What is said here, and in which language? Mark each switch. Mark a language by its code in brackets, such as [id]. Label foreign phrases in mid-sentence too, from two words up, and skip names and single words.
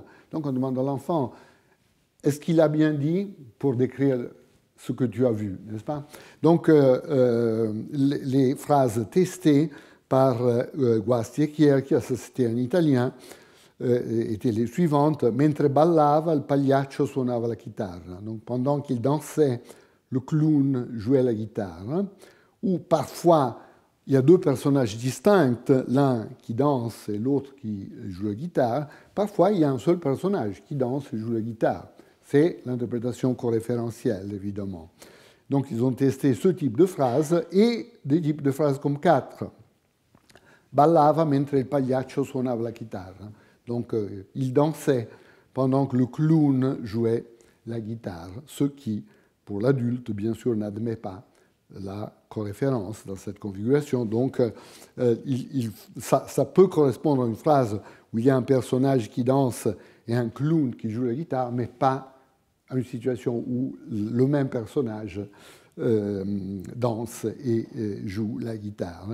[fr] Donc on demande à l'enfant, est-ce qu'il a bien dit pour décrire ce que tu as vu, n'est-ce pas? Donc les phrases testées par Guasti et Kierkia, ça c'était un Italien, étaient les suivantes. [it] Mentre ballava, il pagliaccio suonava la chitarra. [fr] Donc pendant qu'il dansait, le clown jouait la guitare. Ou parfois, il y a deux personnages distincts, l'un qui danse et l'autre qui joue la guitare. Parfois, il y a un seul personnage qui danse et joue la guitare. C'est l'interprétation coréférentielle, évidemment. Donc, ils ont testé ce type de phrase et des types de phrases comme 4. [it] Ballava mentre il pagliaccio suonava la chitarra. [fr] Donc, il dansait pendant que le clown jouait la guitare, ce qui, pour l'adulte, bien sûr, n'admet pas la coréférence dans cette configuration. Donc, ça peut correspondre à une phrase où il y a un personnage qui danse et un clown qui joue la guitare, mais pas à une situation où le même personnage danse et joue la guitare.